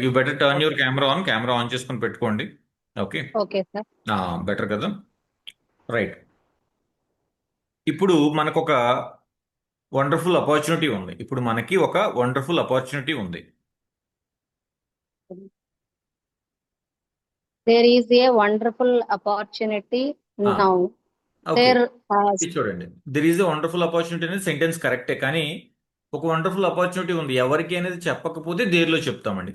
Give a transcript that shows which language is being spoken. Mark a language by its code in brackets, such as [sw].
[en] you better turn your camera on [te] చేసుకొని పెట్టుకోండి. [en] Okay, Okay, sir. [te] Better కదా. Right. ఇప్పుడు మనకు ఒక వండర్ఫుల్ ఆపర్చునిటీ ఉంది. ఇప్పుడు మనకి ఒక వండర్ఫుల్ ఆపర్చునిటీ ఉంది. [en] There is a wonderful opportunity Ah. now. Okay, There has. [te] ఇది చూడండి. [en] there is a wonderful opportunity [te] అనేది సెంటెన్స్ కరెక్టే, కానీ ఒక వండర్ఫుల్ ఆపర్చునిటీ ఉంది ఎవరికి అనేది చెప్పకపోతే దేనిలో చెప్తామండి.